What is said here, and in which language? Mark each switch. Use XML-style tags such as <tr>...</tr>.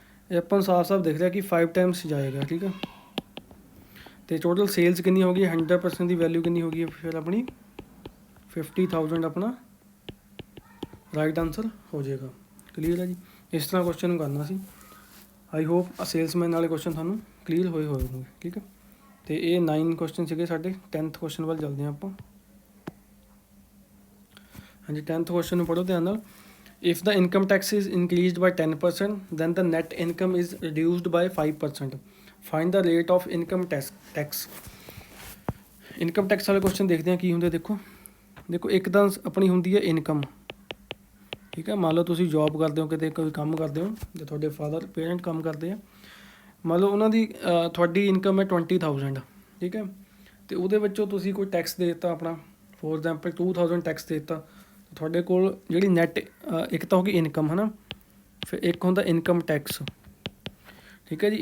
<pa>ਇਹ ਆਪਾਂ ਨੂੰ ਸਾਫ਼ ਦਿਖ ਰਿਹਾ ਕਿ 5 ਟਾਈਮਸ ਜਾਏਗਾ, ਠੀਕ ਹੈ। ਅਤੇ ਟੋਟਲ ਸੇਲਸ ਕਿੰਨੀ ਹੋ ਗਈ 100% ਦੀ ਵੈਲਿਊ ਕਿੰਨੀ ਹੋ ਗਈ ਫਿਰ ਆਪਣੀ 50,000 ਆਪਣਾ ਰਾਈਟ ਆਂਸਰ ਹੋ ਜਾਏਗਾ, ਕਲੀਅਰ ਹੈ ਜੀ। ਇਸ ਤਰ੍ਹਾਂ ਕੁਐਸਚਨ ਨੂੰ ਕਰਨਾ ਸੀ।</pa> <en>I hope</en> <pa>ਸੇਲਸਮੈਨ ਵਾਲੇ ਕੁਐਸਚਨ ਤੁਹਾਨੂੰ ਕਲੀਅਰ ਹੋਏ ਹੋਣਗੇ, ਠੀਕ ਹੈ। ਅਤੇ ਇਹ 9 ਕੁਐਸਚਨ ਸੀਗੇ ਸਾਡੇ। 10th ਕੁਐਸਚਨ ਵੱਲ ਚੱਲਦੇ ਹਾਂ ਆਪਾਂ। ਹਾਂਜੀ 10th ਕੁਐਸਚਨ ਨੂੰ ਪੜ੍ਹੋ ਧਿਆਨ ਨਾਲ।</pa> <en>If the income tax is increased by 10%, then the net income is reduced by 5%. Find the rate of income tax.</en> <pa>Income tax ਵਾਲੇ ਕੁਐਸਚਨ ਦੇਖਦੇ ਹਾਂ ਕੀ ਹੁੰਦੇ। ਦੇਖੋ ਇੱਕ ਤਾਂ ਆਪਣੀ ਹੁੰਦੀ ਹੈ ਇਨਕਮ, ਠੀਕ ਹੈ। ਮੰਨ ਲਓ ਤੁਸੀਂ ਜੋਬ ਕਰਦੇ ਹੋ, ਕਿਤੇ ਕੋਈ ਕੰਮ ਕਰਦੇ ਹੋ, ਜਾਂ ਤੁਹਾਡੇ ਪੇਰੈਂਟ ਕੰਮ ਕਰਦੇ ਆ, ਮੰਨ ਲਓ ਉਹਨਾਂ ਦੀ ਤੁਹਾਡੀ ਇਨਕਮ ਹੈ 20,000, ਠੀਕ ਹੈ। ਅਤੇ ਉਹਦੇ ਵਿੱਚੋਂ ਤੁਸੀਂ ਕੋਈ ਟੈਕਸ ਦੇ ਦਿੱਤਾ ਆਪਣਾ,</pa> <en>for example</en> <pa>2,000 ਟੈਕਸ ਦੇ ਦਿੱਤਾ, ਤੁਹਾਡੇ ਕੋਲ ਜਿਹੜੀ ਨੈੱਟ ਇੱਕ ਤਾਂ ਹੋ ਗਈ ਇਨਕਮ ਹੈ ਨਾ, ਫਿਰ ਇੱਕ ਹੁੰਦਾ ਇਨਕਮ ਟੈਕਸ, ਠੀਕ ਹੈ ਜੀ।</pa>